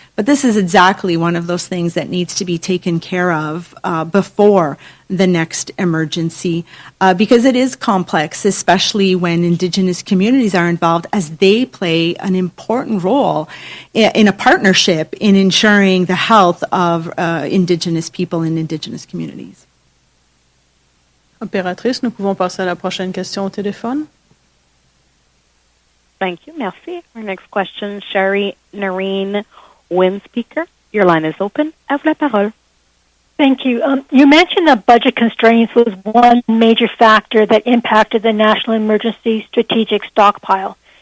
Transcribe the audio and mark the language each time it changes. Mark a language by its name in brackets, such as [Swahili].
[English] But this is exactly one of those things that needs to be taken care of before the next emergency because it is complex, especially when Indigenous communities are involved, as they play an important role in a partnership in ensuring the health of Indigenous people and Indigenous communities. [French] Opératrice, nous pouvons passer à la prochaine question au téléphone. [English] Thank you. [French] Merci. [English] Our next question, Sherry Nareen Winspeaker. Your line is open. [French] À vous la parole. [English] Thank you. You mentioned that budget constraints was one major factor that impacted the National Emergency Strategic Stockpile.